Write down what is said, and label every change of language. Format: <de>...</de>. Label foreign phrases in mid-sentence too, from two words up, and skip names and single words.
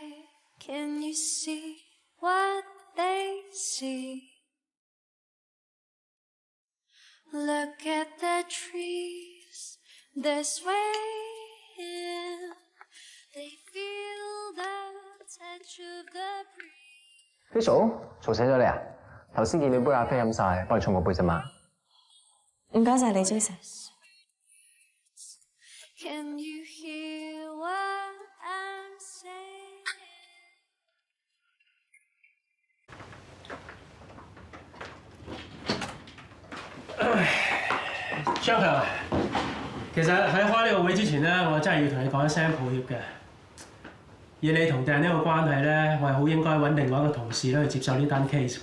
<en>Can you see what they see? Look at the trees this way. They feel the touch of the breeze.</en> <yue>Rachel，嘈醒咗你啊？頭先見你杯咖啡飲晒，幫你沖個杯啫嘛。唔該晒你 ，Jason。</yue> <en>Can you hear what I'm saying?</en> <yue>張強，其實喺開呢個會之前咧，我真係要同你講一聲抱歉嘅。以你同訂呢個關係咧，我係好應該揾另外一個同事咧去接受呢單 case。</yue>